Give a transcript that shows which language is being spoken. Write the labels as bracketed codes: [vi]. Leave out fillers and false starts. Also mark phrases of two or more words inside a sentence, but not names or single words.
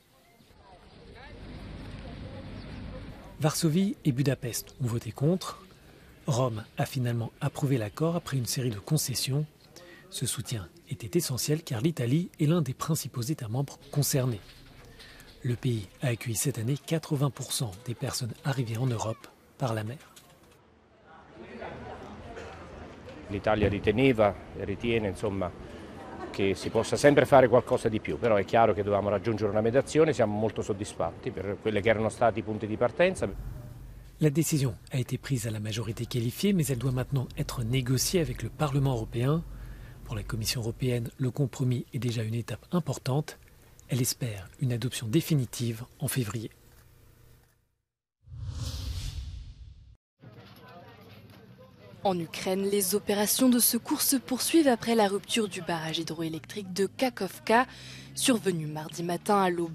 [fr] Varsovie et Budapest ont voté contre. Rome a finalement approuvé l'accord après une série de concessions. Ce soutien était essentiel car l'Italie est l'un des principaux États membres concernés. Le pays a accueilli cette année 80% des personnes arrivées en Europe par la mer. [it] L'Italia riteneva e ritiene insomma che si possa sempre fare qualcosa di più, però è chiaro che dovevamo raggiungere una mediazione, siamo molto soddisfatti per quelli che erano stati i punti di partenza. [fr] La décision a été prise à la majorité qualifiée, mais elle doit maintenant être négociée avec le Parlement européen. Pour la Commission européenne, le compromis est déjà une étape importante. Elle espère une adoption définitive en février. En Ukraine, les opérations de secours se poursuivent après la rupture du barrage hydroélectrique de Kakhovka, survenue mardi matin à l'aube.